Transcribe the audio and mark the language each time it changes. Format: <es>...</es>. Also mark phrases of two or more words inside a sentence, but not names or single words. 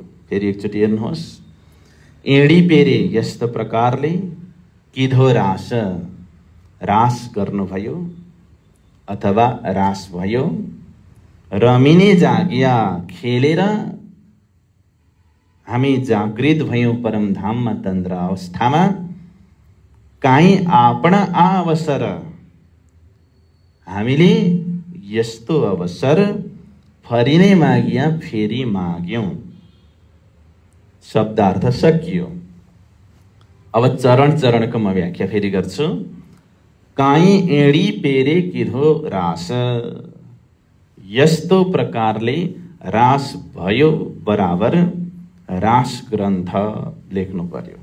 <ne>फेरि एकचोटि हेर्नुहोस्।</ne> <gu>એડી પેરે</gu> <ne>यस्तो प्रकारले,</ne> <gu>કીધો રાસ</gu> <ne>रास गर्नुभयो अथवा रास भयो,</ne> <gu>રમીને જાગિયા</gu> <ne>खेलेर हामी जागृत भयौं परमधाममा तन्द्रा अवस्थामा,</ne> <gu>કાંઈ આપણ આ અવસર</gu> <ne>हामीले यस्तो अवसर,</ne> <gu>ફરીને માગિયા</gu> <ne>फेरि माग्यौं। शब्दार्थ सकियो। अब चरण चरणको म व्याख्या फेरि गर्छु।</ne> <gu>કાંઈ એડી પેરે કીધો રાસ,</gu> <ne>यस्तो प्रकारले रास भयो बराबर रास ग्रन्थ लेख्नु पर्यो।</ne>